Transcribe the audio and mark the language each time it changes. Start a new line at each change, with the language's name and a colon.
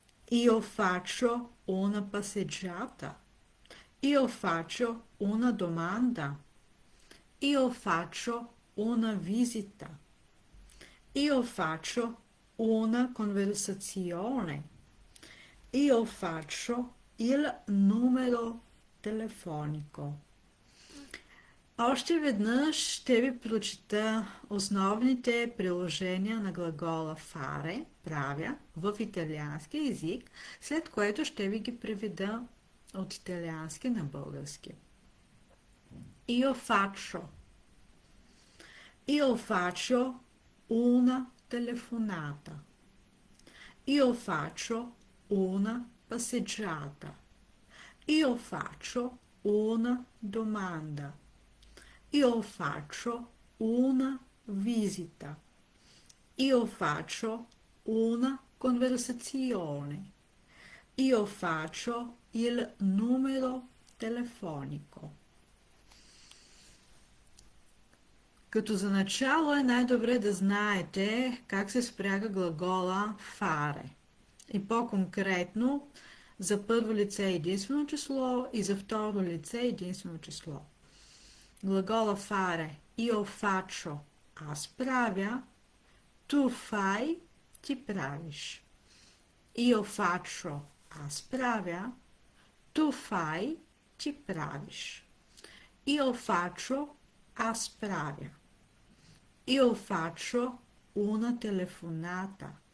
Italian: Io faccio una passeggiata. Io faccio una domanda. Io faccio una visita. Io faccio una conversazione. Io faccio il numero telefonico.
Bulgarian: Още веднъж ще ви прочита основните приложения на глагола fare, правя, в италиански език, след което ще ви ги преведа от италиански на български.
Italian: Io faccio. Io faccio una telefonata. Io faccio una passeggiata. Io faccio una domanda. Io faccio una visita. Io faccio una conversazione. Io faccio il numero telefonico.
Bulgarian: Като за начало е най-добре да знаете как се спряга глагола fare. И по-конкретно за първо лице единствено число и за второ лице единствено число. Глагола fare,
Italian: io faccio,
Bulgarian: аз правя,
Italian: tu fai,
Bulgarian: ти правиш.
Italian: Io faccio,
Bulgarian: аз правя,
Italian: tu fai,
Bulgarian: ти правиш.
Italian: Io faccio,
Bulgarian: аз правя.
Italian: Io faccio una telefonata.